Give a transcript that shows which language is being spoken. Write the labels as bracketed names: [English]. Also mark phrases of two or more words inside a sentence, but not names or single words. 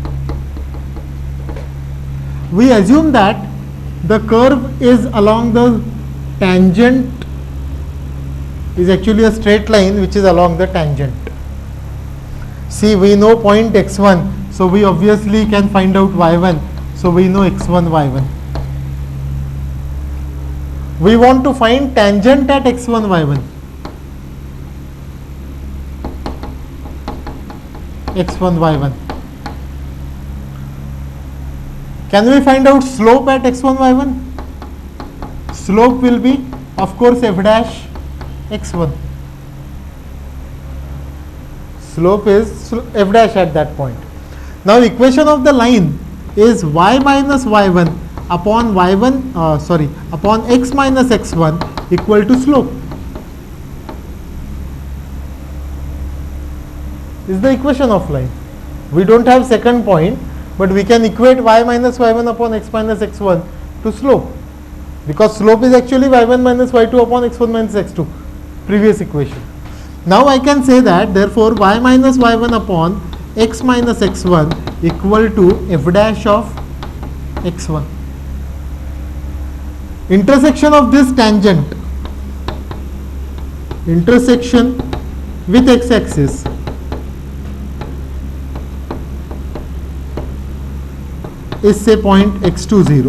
[English] We assume that the curve is along the tangent, is actually a straight line which is along the tangent. See, we know point x1, so we obviously can find out y1. So we know x1, y1. We want to find tangent at x1, y1. x1, y1. Can we find out slope at x1, y1? Slope will be, of course, f dash x1. Slope is f dash at that point. Now, equation of the line is y minus y1 upon upon x minus x1 equal to slope. This is the equation of line. We don't have second point, but we can equate y minus y1 upon x minus x1 to slope, because slope is actually y1 minus y2 upon x1 minus x2, previous equation. Now I can say that therefore y minus y1 upon x minus x1 equal to f dash of x1. Intersection of this tangent, intersection with x-axis, is say point x2, 0.